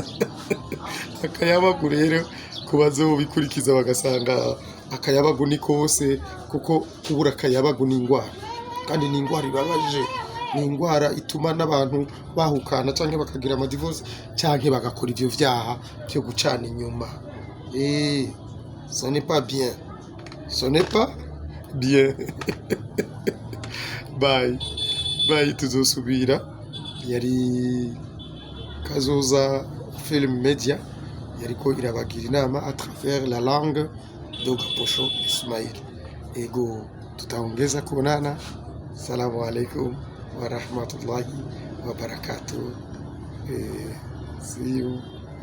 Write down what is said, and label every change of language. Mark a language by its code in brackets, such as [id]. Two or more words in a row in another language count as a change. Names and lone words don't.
[rn] Akayabagu rero kubazo bikurikiza bagasanga akayabagu ni kose, kuko kubura akayabagu ni ingwara, kandi ni ingwara ibabaje. Ni ingwara ituma n'abantu bahukana cyangwa bakagira amadivorce cyangwa bagakora ivyo vyaha byo gucana inyuma. [fr] Ce n'est pas bien, ce n'est pas bien. Bye, [rn] tuzosubira. Yari Kazoza Film Media yariko irabagira inama [fr] à travers la langue de [rn] Gaposho Ismail. [sw] Ego tutaongeza kuonana. [ar] السلام عليكم ورحمة الله وبركاته. [en] See you.